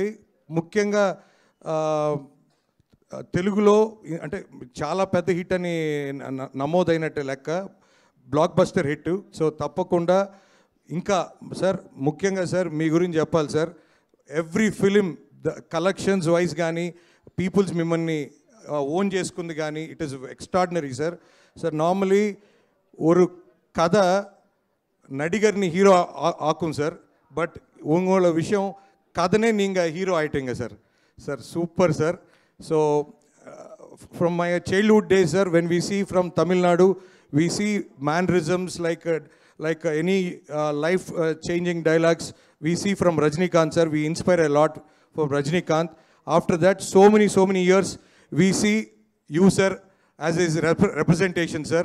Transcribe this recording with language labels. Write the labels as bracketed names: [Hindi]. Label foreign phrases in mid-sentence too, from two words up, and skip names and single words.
[Telugu] ముఖ్యంగా తెలుగులో అంటే చాలా పెద్ద హిట్ అని నమోదైనట్టు లెక్క, [English] blockbuster hit. [Telugu] సో తప్పకుండా ఇంకా సార్, ముఖ్యంగా సార్ మీ గురించి చెప్పాలి సార్. [English] every film collections wise [Telugu] కానీ పీపుల్స్ మిమ్మల్ని ఓన్ చేసుకుంది కానీ [English] it is extraordinary sir. sir normally [Tamil] ஒரு கதை நடிகர்னி ஹீரோ ஆக்கும் சார், பட் உங்களோட விஷயம் கதனே நீங்கள் ஹீரோ ஆயிட்டீங்க சார். சார் சூப்பர் சார். [English] so from my childhood days sir, when we see from Tamil Nadu, we see mannerisms like any life changing dialogues we see from Rajinikanth sir. We inspire a lot from Rajinikanth. After that, so many years we see you sir as his representation sir.